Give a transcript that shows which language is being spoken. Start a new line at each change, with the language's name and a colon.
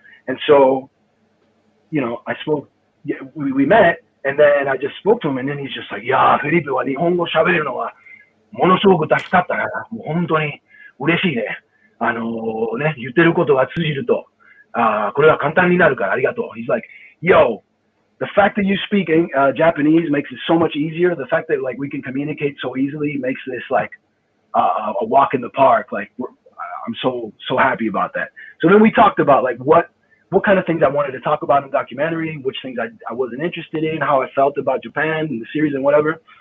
English: And so, you know, we met, and then I just spoke to him, and then he's just like, "Yeah,
Japanese: Felipe は日本語喋れるのはものすごく助かったから、もう本当に嬉しいね。言ってることが通じると、これは簡単になるからありがとう."
English: He's like, "Yo, the fact that you speak Japanese makes it so much easier. The fact that like we can communicate so easily makes this like a walk in the park. Like I'm so happy about that." So then we talked about like what kind of things I wanted to talk about in the documentary, which things I wasn't interested in, how I felt about Japan and the series and whatever.